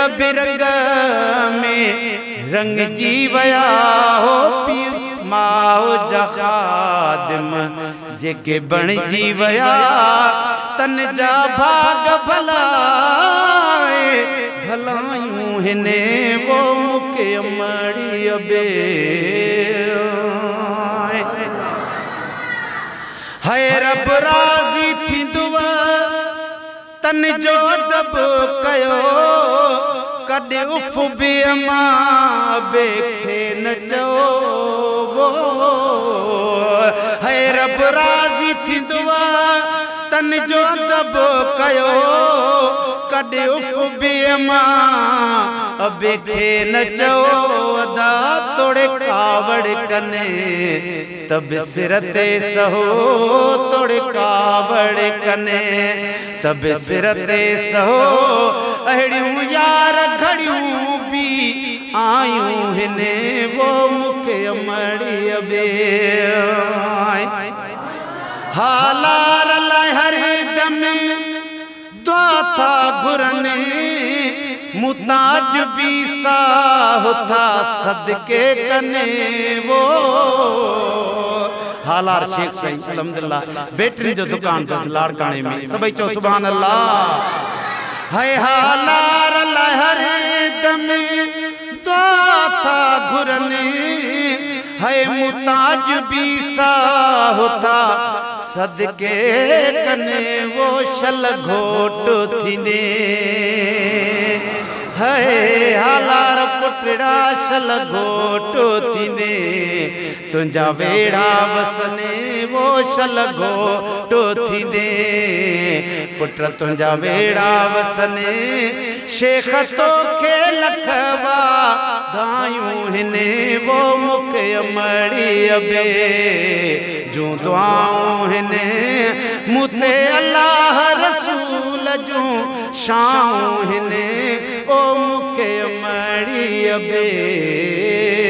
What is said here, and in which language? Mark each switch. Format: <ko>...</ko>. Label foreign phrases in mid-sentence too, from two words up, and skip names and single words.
<sd>बिरंग में रंगजी वया हो पीर माओ जा खादिम जेके बणजी वया तन जा भाग भलाए भलायूं हिने वो मुखे अमड़ी अबे है रब राज़ी थींदुव तन जो अदब कयो कॾहिं उफ बि मां बेखे न चओ है रब राज़ी थींदुव तन जो अदब कयो कॾहिं उफ बि मां बेखे न चओ अदा तोड़े कावड़ कने तब सिर ते सहो तोड़े कावड़ कने तब सिर ते सहो अहिड़ियूं यार घड़ियूं भी आयूं हिने वो मुखे अमड़ी अबे हालार लाइ हर दम दुआ था घुरने मुताज भी साह था सदके कने वो हालार शेख सही अल्हम्दुलिल्लाह बेटन जो दुकान था लाड़काने में सभई चो</sd> <ar>سبحان الله</ar> <sd>है हालार लहर दम दुआ था घुरने है मुताज भी साह था सदके कने वो शल घोट थींदे है हालार पुटड़ा शल घोट थींदे तुंजा वेड़ा वसने वो शल घोट थींदे पुट तुंजा वेड़ा वसने शेख तो खे लखवा गायूं हिने वो मुखे अमड़ी अबे जो दुआऊं हिने मुते अल्लाह रसूल जो शाऊं हिने ओ मुखे अमड़ी अबे।</sd>